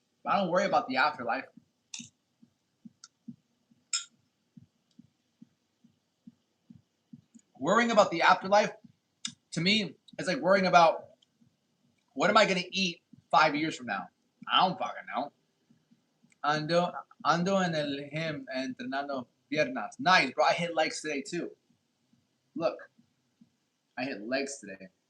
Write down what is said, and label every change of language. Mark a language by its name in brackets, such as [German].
[English] But I don't worry about the afterlife. Worrying about the afterlife, to me, it's like worrying about what am I going to eat 5 years from now? I don't fucking know. [Spanish] Ando en el gym entrenando piernas. [English] Nice, bro. I hit legs today too. Look, I hit legs today.